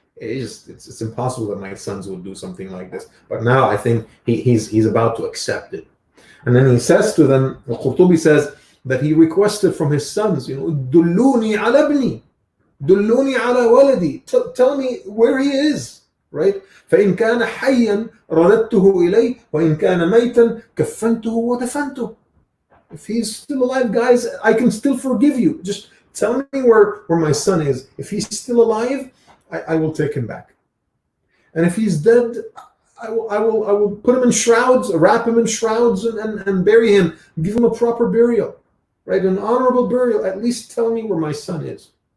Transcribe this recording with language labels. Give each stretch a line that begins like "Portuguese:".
English: It's impossible that my sons would do something like this. But now I think he's about to accept it. And then he says to them, Al-Qurtubi says that he requested from his sons,
Arabic: Dulluni ala ibni, Dulluni ala waladi,
English: tell me where he is, right?
Arabic: فإن كان حيا رددته إليه وإن كان ميتا كفنته ودفنته.
English: If he's still alive, guys, I can still forgive you. Just tell me where my son is. If he's still alive, I will take him back. And if he's dead, I will put him in shrouds, wrap him in shrouds, and bury him. Give him a proper burial, right? An honorable burial. At least tell me where my son is.